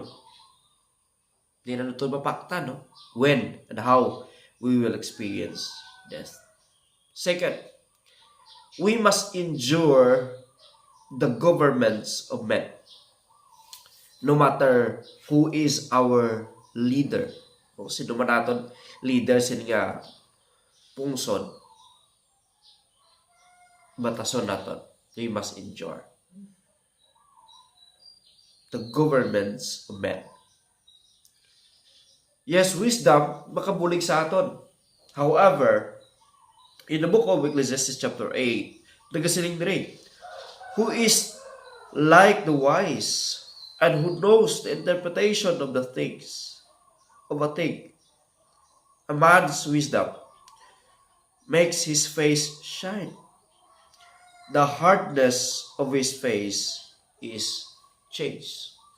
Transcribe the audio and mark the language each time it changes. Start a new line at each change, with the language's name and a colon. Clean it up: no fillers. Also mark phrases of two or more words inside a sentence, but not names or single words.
Hiligaynon: Di na ito mapakta, no?
English: When and how we will experience death. Second, we must endure the governments of men. No matter who is our leader,
Hiligaynon: o sino man naton leader sin nga pungsod, batason naton,
English: we must endure the governments of men.
Hiligaynon: Yes, wisdom makabulig sa aton.
English: However, in the book of Ecclesiastes chapter 8,
Hiligaynon: nagasiling diri,
English: who is like the wise and who knows the interpretation of the things of a thing. A man's wisdom makes his face shine. The hardness of his face is changed.